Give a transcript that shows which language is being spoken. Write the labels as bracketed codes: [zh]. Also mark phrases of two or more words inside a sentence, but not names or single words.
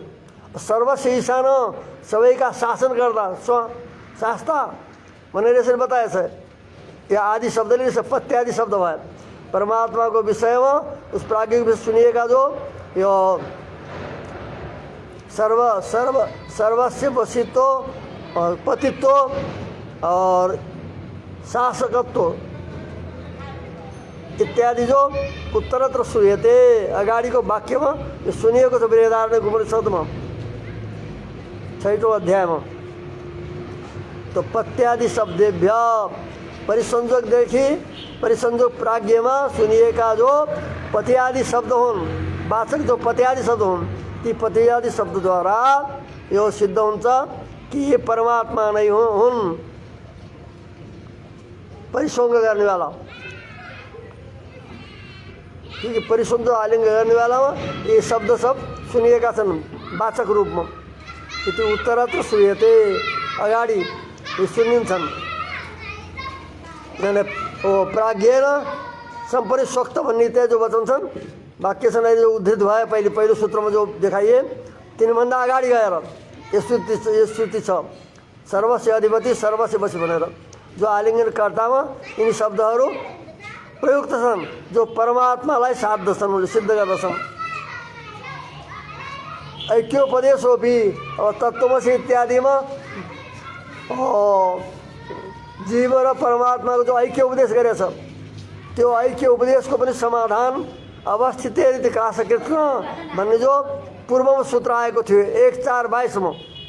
[sa] सर्वस्य ईशान, [ne] सबैका शासन गर्दा शास्ता भनेर यसरी बताएछ। या आदि शब्दले पत्यादि शब्द भयो। परमात्मा को विषयमा उस प्राज्ञ को सुनिएका जो यो सर्वस्य बसित्व और पतित्व और शासकत्व इत्यादि जो [sa] उत्तरत्र श्रूयते, [ne] अगाडिको वाक्यमा यो सुनिएको छ बृहदारण्यक उपनिषदमा 6औं अध्यायमा। तो [sa] पत्यादि शब्देभ्य [ne] परिसंजकदेखि परिसंजक प्राज्ञमा सुनिएका जो पत्यादि शब्द हुन्, वाचक जो पत्यादि शब्द हुन्, ती पत्यादि शब्दद्वारा यो सिद्ध हुन्छ कि ये परमात्मा नै हुन्, परिसंग गर्नेवाला। क्योंकि परिसंग आलिंग गर्नेवालामा ये शब्द सब सुनिएका छन् वाचक रूपमा। [sa] यति उत्तरत्र श्रूयते, [ne] अगाडि ये सुनिन्छन्। [sa] प्राज्ञेन सम्परिस्वक्त [ne] भन्ने त्यहाँ जो वचन छन्, वाक्य छन् जो उद्धृत भए पहिलो सूत्रमा जो देखाइए, तिनभन्दा अगाडि गएर यो श्रुति छ [sa] सर्वस्य अधिपति, सर्वस्य बसी [ne] भनेर। जो आलिङ्गन कर्तामा यिनी शब्दहरू प्रयुक्त छन् जो परमात्मालाई साध्दछन्, सिद्ध गर्दछन्। ऐक्योपदेशोपि अब तत्त्वमसि इत्यादिमा जीव र परमात्माको जो ऐक्य उपदेश गरेछ, त्यो ऐक्य उपदेशको पनि समाधान अवस्थित काशकृष्ण भन्ने जो पूर्वमा सूत्र आएको थियो 1:4:22 मा,